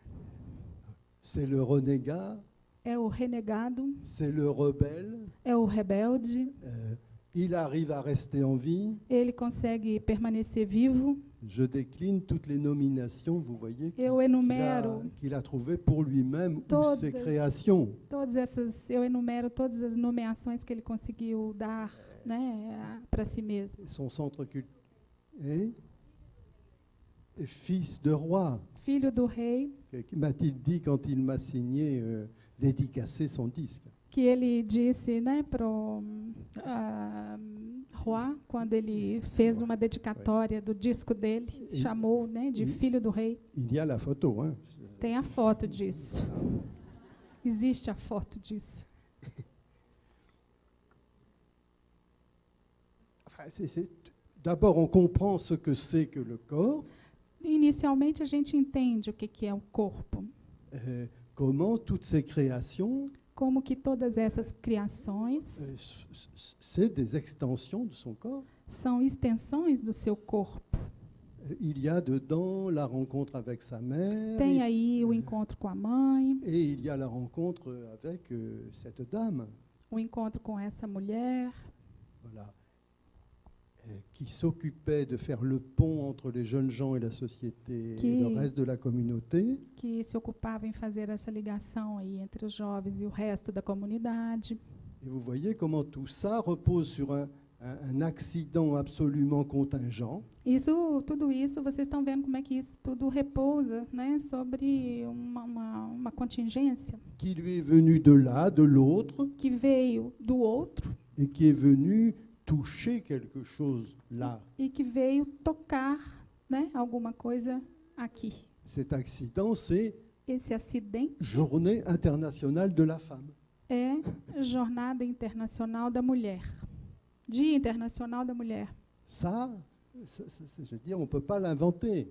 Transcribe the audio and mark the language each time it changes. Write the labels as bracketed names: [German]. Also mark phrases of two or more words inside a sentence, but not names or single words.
[French] C'est le renégat, [Portuguese] É o renegado, [French] c'est le rebelle. [Portuguese] é o rebelde. [French] Il arrive à rester en vie. [Portuguese] Ele consegue permanecer vivo. [French] Je décline toutes les nominations, vous voyez, [Portuguese] Eu enumero [French] qu'il a trouvées pour lui-même ou [Portuguese] todas. [French] ses créations. [Portuguese] eu enumero todas as nomeações que ele conseguiu dar, né, para si mesmo. [French] Son centre culturel est fils de roi. [Portuguese] Filho do rei, [French] M'a-t-il dit quand il m'a signé, dédicacé son disque. [Portuguese] que ele disse, né, pro Roi, quando ele fez uma dedicatória do disco dele, chamou, né, de filho do rei. [French] Il y a la photo, hein. [Portuguese] Tem a foto disso. Existe a foto disso. [French] D'abord, on comprend ce que c'est que le corps, [Portuguese] Inicialmente, a gente entende o que é o corpo, [French] comment toutes ces créations, [Portuguese] como que todas essas criações [French] c'est des extensions de son corps. [Portuguese] são extensões do seu corpo. [French] Il y a dedans la rencontre avec sa mère, [Portuguese] Tem aí o encontro com a mãe, [French] et il y a la rencontre avec cette dame, [Portuguese] o encontro com essa mulher, [French] voilà, qui s'occupait de faire le pont entre les jeunes gens et la société et le reste de la communauté. [Portuguese] que se ocupava em fazer essa ligação aí entre os jovens e o resto da comunidade. [French] Et vous voyez comment tout ça repose sur un accident absolument contingent. [Portuguese] Tudo isso, vocês estão vendo como é que isso tudo repousa, né, sobre uma contingência [French] Qui lui est venu de là, de l'autre, [Portuguese] que veio do outro [French] et qui est venu toucher quelque chose là. [Portuguese] e que veio tocar, né, alguma coisa aqui. [French] Cet accident, c'est [Portuguese] Esse acidente [French] Journée internationale de la femme. [Portuguese] é Jornada Internacional da Mulher. Dia Internacional da Mulher. [French] Ça, je veux dire, on ne peut pas l'inventer.